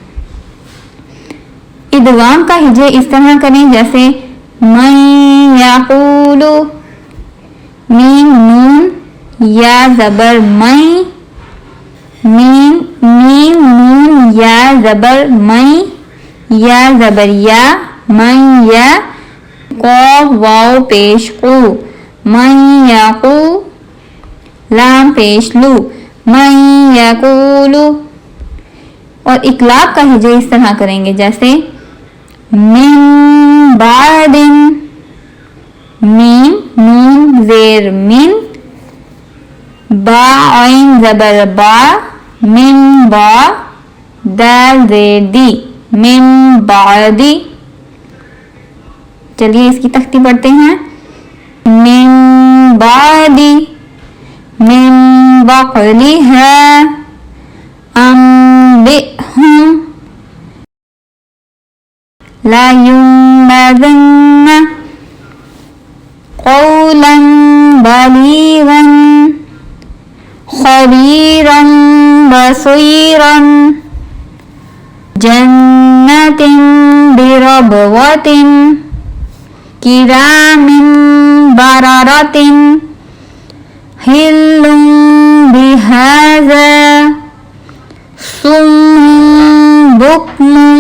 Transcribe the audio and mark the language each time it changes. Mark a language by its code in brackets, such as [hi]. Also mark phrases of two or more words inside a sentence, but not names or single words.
[ur] ادغام کا ہجے اس طرح کریں جیسے [ar] من یقول، [ur] میم نون، یا زبر میں، میم نون یا زبر میں، یا زبر یا، من یا، قاف واو پیش قو، من یقو، لام پیش لو، [ar] من یقول۔ [ur] اور اقلاب کا ہجے اس طرح کریں گے جیسے [ar] من بعد، [ur] میم نون زیر من، با عین زبر با، من با، دال زیر دی، [ar] من بعدی۔ [ur] چلیے اس کی تختی پڑھتے ہیں۔ [ar] من بعدی من بقلها انبئهم لا ينبذن قولا بلیغا خبیرا بصیرا جنت بربوۃ کرام بررۃ حل بہذا صم بکم۔